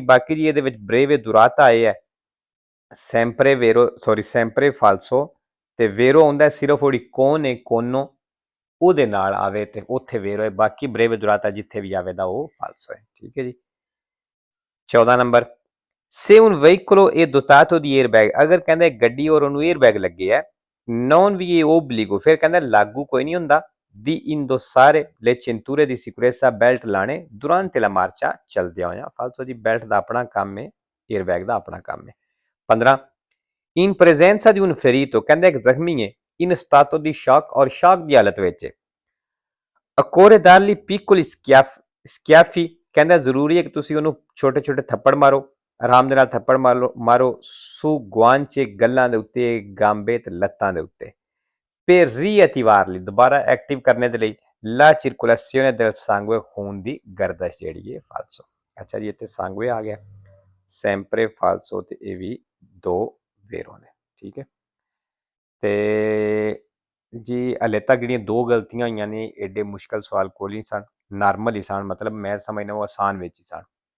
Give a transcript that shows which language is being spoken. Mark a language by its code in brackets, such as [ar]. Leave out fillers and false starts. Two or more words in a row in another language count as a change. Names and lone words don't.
[pa] ਬਾਕੀ ਜੀ ਇਹਦੇ ਵਿੱਚ [it] breve durata [pa] ਆਏ ਹੈ [it] sempre falso, [pa] ਤੇ ਵੇਰੋ ਆਉਂਦਾ ਸਿਰਫ ਉਹਦੀ ਕੌਣ ਹੈ ਕੋਨੋ ਉਹਦੇ ਨਾਲ ਆਵੇ ਤੇ ਉੱਥੇ ਵੇਰੋ ਹੈ, ਬਾਕੀ [it] breve durata [pa] ਜਿੱਥੇ ਵੀ ਆਵੇ ਦਾ ਉਹ ਫਾਲਸੋ ਹੈ। ਠੀਕ ਹੈ ਜੀ। 14 ਨੰਬਰ [it] se un veicolo è dotato di airbag, [pa] ਅਗਰ ਕਹਿੰਦੇ ਗੱਡੀ ਔਰ ਉਹਨੂੰ 에ਅਰਬੈਗ ਲੱਗੇ ਹੈ [it] non vi è obbligo, [pa] ਫਿਰ ਕਹਿੰਦਾ ਲਾਗੂ ਕੋਈ ਨਹੀਂ ਹੁੰਦਾ [it] di indossare le cinture di sicurezza, [pa] ਬੈਲਟ ਲਾਣੇ [it] durante la marcia, [pa] ਚਲਦਿਆਂ ਹੋਇਆਂ। ਫਾਲਤੂ ਜੀ, ਬੈਲਟ ਦਾ ਆਪਣਾ ਕੰਮ ਹੈ, 에ਅਰਬੈਗ ਦਾ ਆਪਣਾ ਕੰਮ ਹੈ। [it] 15 in presenza di un ferito, [pa] ਕਹਿੰਦਾ ਇੱਕ ਜ਼ਖਮੀ ਹੈ [it] in stato di shock, [pa] ਔਰ ਸ਼ੌਕ ਦੀ ਹਾਲਤ ਵਿੱਚ ਹੈ [it] occorre dargli piccoli schiaffi, [pa] ਕਹਿੰਦਾ ਜ਼ਰੂਰੀ ਹੈ ਕਿ ਤੁਸੀਂ ਉਹਨੂੰ ਛੋਟੇ ਛੋਟੇ ਥੱਪੜ ਮਾਰੋ, ਆਰਾਮ ਦੇ ਨਾਲ ਥੱਪੜ ਮਾਰੋ [it] su guance, [pa] ਗੱਲਾਂ ਦੇ ਉੱਤੇ, ਗਾਂਬੇ ਤੇ ਲੱਤਾਂ ਦੇ ਉੱਤੇ [it] per riattivarli, [pa] ਦੁਬਾਰਾ ਐਕਟਿਵ ਕਰਨੇ ਦੇ ਲਈ [it] la circolazione del sangue, [pa] ਖੂਨ ਦੀ ਗਰਦਸ਼ ਜਿਹੜੀ ਹੈ। ਫਾਲਸੋ। ਅੱਛਾ ਜੀ, ਇੱਥੇ sangue ਆ ਗਿਆ sempre ਫਾਲਸੋ, ਤੇ ਇਹ ਵੀ 2 ਵੇਰੋ ਨੇ। ਠੀਕ ਹੈ। ਤੇ ਜੀ ਹਲੇ ਤੱਕ ਜਿਹੜੀਆਂ 2 ਗਲਤੀਆਂ ਹੋਈਆਂ ਨੇ ਏਡੇ ਮੁਸ਼ਕਲ ਸਵਾਲ ਕੋਲ ਹੀ ਸਨ, ਨਾਰਮਲ ਹੀ ਸਨ, ਮਤਲਬ ਮੈਂ ਸਮਝਦਾ ਉਹ ਆਸਾਨ ਵਿੱਚ ਹੀ ਸਨ।